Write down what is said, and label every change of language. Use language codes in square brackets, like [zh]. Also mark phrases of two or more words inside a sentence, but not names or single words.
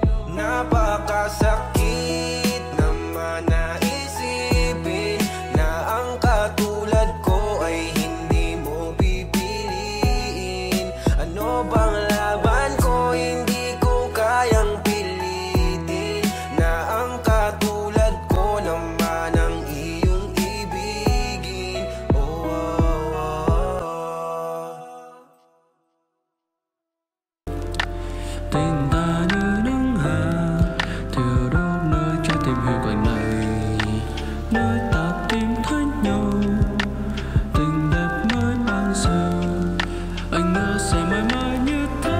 [tl] Napakasakit naman na isipin na ang katulad ko ay hindi mo pipiliin. Ano bang laban ko, hindi ko kayang pilitin na ang katulad ko naman ang iyong ibigin. [vi] Tình ta như nắng hạ thiêu đốt nơi trái tim hiu quạnh này, nơi ta tìm thấy nhau. Tình đẹp mới ban giờ, anh mơ sẽ mãi mãi như thế.